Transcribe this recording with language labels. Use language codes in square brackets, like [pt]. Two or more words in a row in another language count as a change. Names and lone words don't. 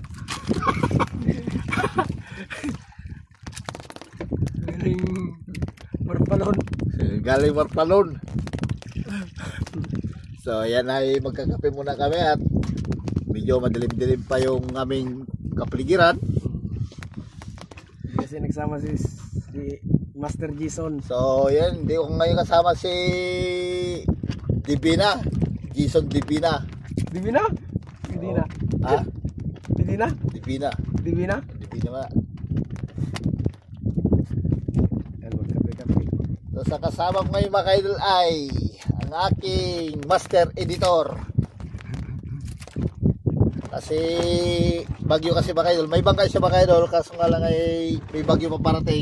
[tl] Galing Marpalon. So yan ay magkakape muna kami at medyo madilim-dilim pa yung aming kapaligiran. Kasi nagsama si Master Jason. So yan, hindi ko ngayon kasama si Divina. Jason Divina. Divina? Divina. Ha? Divina? Divina. Divina? Divina ba? Yan, magkape-kape. So sa kasama ko ngayon mga ka-idol ay ang aking [en] master editor. [tl] Kasi bagyo kasi mga ka-idol. May bangkay siya mga ka-idol, kaso nga lang ay may bagyo pa parating.